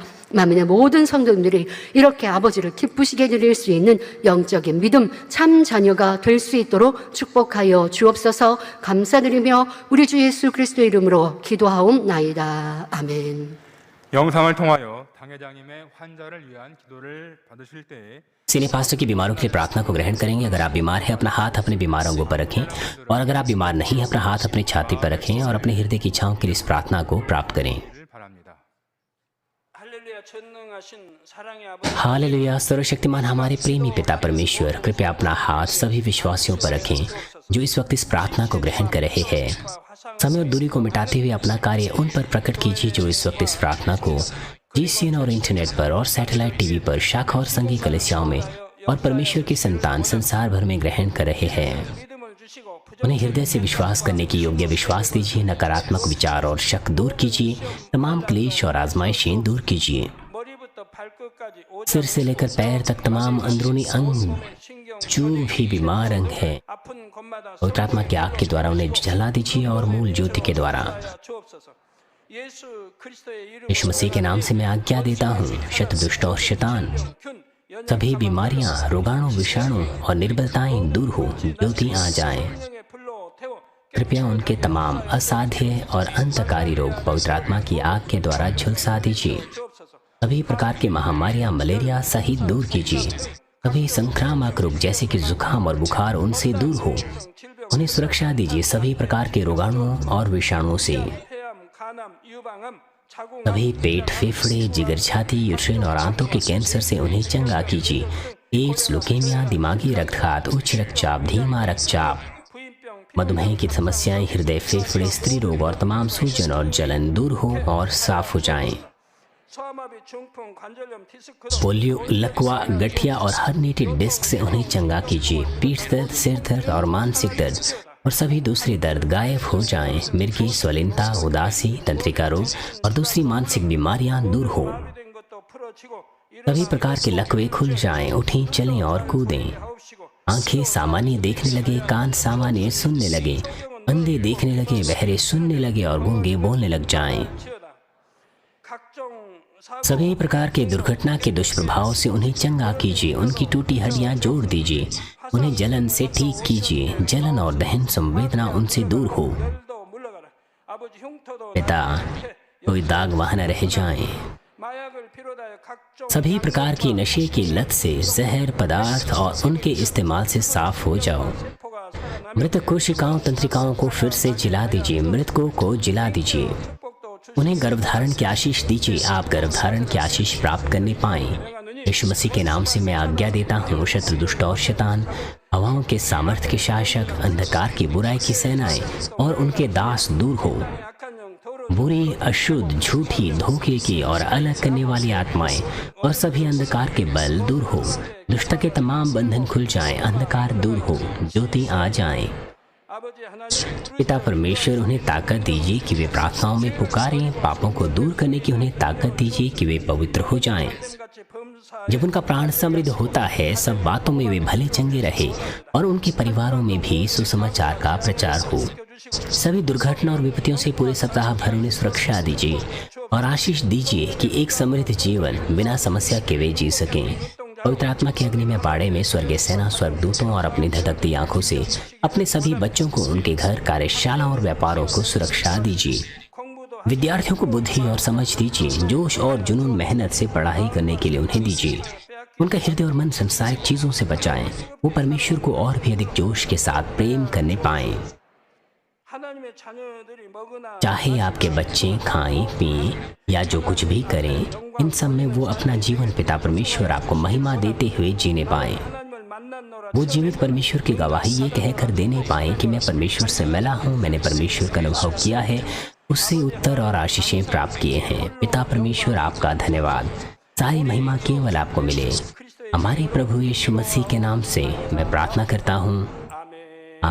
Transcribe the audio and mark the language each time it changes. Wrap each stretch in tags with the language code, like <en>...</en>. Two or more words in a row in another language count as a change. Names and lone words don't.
<ko>만민의 모든 성도님들이 이렇게 아버지를 기쁘시게 드릴 수 있는 영적인 믿음, 참 자녀가 될 수 있도록 축복하여 주옵소서. 감사드리며 우리 주 예수 그리스도의 이름으로 기도하옵나이다. 아멘. 영상을 통하여 당회장님의 환자를 위한 기도를 받으실 때에</ko> <en>senior pastor</en> <hi>की बीमारों के लिए प्रार्थना को ग्रहण करेंगे। अगर आप बीमार हैं, अपना हाथ अपने बीमार अंगों पर रखें, और अगर आप बीमार नहीं हैं, अपना हाथ अपनी छाती पर रखें और अपने हृदय की इच्छाओं के लिए इस प्रार्थना को प्राप्त करें।</hi> <ko>바랍니다. 할렐루야 전능하신 사랑의 아버지</ko> <hi>हालेलुया। सर्वशक्तिमान हमारे प्रेमी पिता परमेश्वर, कृपया अपना हाथ सभी विश्वासियों पर रखें जो इस वक्त इस प्रार्थना को ग्रहण कर रहे हैं। समय और दूरी को मिटाते हुए अपना कार्य उन पर प्रकट कीजिए जो इस वक्त इस प्रार्थना को GCN और इंटरनेट पर और</hi> <en>satellite TV</en> <hi>पर शाखा और संघीय कलीसियाओं में और परमेश्वर की संतान संसार भर में ग्रहण कर रहे हैं।</hi> <ko>믿음을 주시고</ko> <hi>उन्हें हृदय से विश्वास करने की योग्य विश्वास दीजिए। नकारात्मक विचार और शक दूर कीजिए। तमाम क्लेश और आजमाइशें दूर कीजिए।</hi> <ko>머리부터 발끝까지</ko> <hi>सिर से लेकर पैर तक तमाम अंदरूनी अंग,</hi> <ko>신경</ko> <hi>जो भी बीमार अंग है,</hi> <ko>아픈 곳마다</ko> <hi>पवित्र आत्मा की आग के द्वारा उन्हें जला दीजिए और मूल ज्योति के द्वारा</hi> <ko>주옵소서. 예수 그리스도의 이름으로</ko> <hi>यीशु मसीह के नाम से मैं आज्ञा देता हूँ, शत दुष्ट और शैतान,</hi> <ko>균</ko> <hi>सभी बीमारियां, रोगाणु, विषाणु और निर्बलताएं दूर हो, ज्योति आ जाए।</hi> <ko>성령의 불로 태워</ko> <hi>कृपया उनके तमाम असाध्य और अंतकारी रोग पवित्र आत्मा की आग के द्वारा झुलसा दीजिए।</hi> <ko>주옵소서.</ko> <hi>सभी प्रकार की महामारियां, मलेरिया सहित दूर कीजिए। सभी संक्रामक रोग जैसे कि जुकाम और बुखार उनसे दूर हो।</hi> <ko>질병,</ko> <hi>उन्हें सुरक्षा दीजिए सभी प्रकार के रोगाणुओं और विषाणुओं से।</hi> <ko>폐암, 간암, 유방암, 자궁암,</ko> <hi>सभी पेट, फेफड़े, जिगर, छाती, यूट्रेन और आंतों के कैंसर से उन्हें चंगा कीजिए। एड्स, लुकेमिया, दिमागी रक्तघात, उच्च रक्तचाप, धीमा रक्तचाप,</hi> <ko>부인병,</ko> <hi>मधुमेह की समस्याएं, हृदय, फेफड़े, स्त्री रोग और तमाम सूजन और जलन दूर हो और साफ हो जाएं।</hi> <ko>소아마비, 중풍, 관절염, 디스크,</ko> <hi>पोलियो, लकवा, गठिया और</hi> <en>herniated disc</en> <hi>से उन्हें चंगा कीजिए। पीठ दर्द, सिर दर्द और मानसिक दर्द और सभी दूसरे दर्द गायब हो जाएं। मिर्गी, स्वलिनता, उदासी, तंत्रिका रोग और दूसरी मानसिक बीमारियां दूर हो।</hi> <ko>된 것도 풀어지고</ko> <hi>सभी प्रकार के लकवे खुल जाएं, उठें, चलें और कूदें।</hi> <ko>일어나시고</ko> <hi>आंखें सामान्य देखने लगे, कान सामान्य सुनने लगे, अंधे देखने लगे, बहरे सुनने लगे और गूंगे बोलने लग जाएं।</hi> <ko>치여다. 각종 사고</ko> <hi>सभी प्रकार के दुर्घटना के दुष्प्रभाव से उन्हें चंगा कीजिए। उनकी टूटी हड्डियां जोड़ दीजिए। उन्हें जलन से ठीक कीजिए। जलन और दहन संवेदना उनसे दूर हो।</hi> <ko>열도 물러가라. 아버지 흉터도</ko> <hi>पिता, कोई दाग वहाँ न रह जाए।</hi> <ko>마약을 비롯하여 각종</ko> <hi>सभी प्रकार की नशे की लत से, जहर पदार्थ और उनके इस्तेमाल से साफ हो जाओ।</hi> <ko>세포가 살아나며</ko> <hi>मृत कोशिकाओं, तंत्रिकाओं को फिर से जिला दीजिए। मृतकों को जिला दीजिए।</hi> <ko>축복도 주시고</ko> <hi>उन्हें गर्भधारण की आशीष दीजिए। आप गर्भधारण की आशीष प्राप्त करने पाएं। यीशु मसीह के नाम से मैं आज्ञा देता हूँ, शत्रु, दुष्ट और शैतान, हवाओं के सामर्थ्य के शासक, अंधकार की बुराई की सेनाएं और उनके दास दूर हो।</hi> <ko>약한 영 더러운</ko> <hi>बुरी, अशुद्ध, झूठी, धोखे की और अलग करने वाली आत्माएं और सभी अंधकार के बल दूर हो। दुष्ट के तमाम बंधन खुल जाएं, अंधकार दूर हो, ज्योति आ जाए।</hi> <ko>아버지 하나님</ko> <hi>पिता परमेश्वर, उन्हें ताकत दीजिए कि वे प्रार्थनाओं में पुकारें। पापों को दूर करने की उन्हें ताकत दीजिए कि वे पवित्र हो जाएं।</hi> <ko>같이 범사</ko> <hi>जब उनका प्राण समृद्ध होता है, सब बातों में वे भले चंगे रहे और उनके परिवारों में भी सुसमाचार का प्रचार हो। सभी दुर्घटना और विपत्तियों से पूरे सप्ताह भर उन्हें सुरक्षा दीजिए और आशीष दीजिए कि एक समृद्ध जीवन बिना समस्या के वे जी सकें। पवित्र आत्मा की अग्नि में बाड़े में स्वर्गीय सेना, स्वर्गदूतों और अपनी धधकती आंखों से अपने सभी बच्चों को, उनके घर, कार्यशाला और व्यापारों को सुरक्षा दीजिए।</hi> <ko>공부도</ko> <hi>विद्यार्थियों को बुद्धि और समझ दीजिए। जोश और जुनून, मेहनत से पढ़ाई करने के लिए उन्हें दीजिए। उनका हृदय और मन संसारिक चीजों से बचाएं। वो परमेश्वर को और भी अधिक जोश के साथ प्रेम करने पाएं।</hi> <ko>하나님의 자녀들이 먹으나</ko> <hi>चाहे आपके बच्चे खाएं, पिएं या जो कुछ भी करें, इन सब में वो अपना जीवन पिता परमेश्वर आपको महिमा देते हुए जीने पाएं।</hi> <ko>하나님을 만났노라</ko> <hi>वो जीवित परमेश्वर की गवाही ये कहकर देने पाएं कि मैं परमेश्वर से मिला हूँ, मैंने परमेश्वर का अनुभव किया है, उससे उत्तर और आशीषें प्राप्त किए हैं। पिता परमेश्वर, आपका धन्यवाद। सारी महिमा केवल आपको मिले। हमारे प्रभु यीशु मसीह के नाम से मैं प्रार्थना करता हूँ,</hi>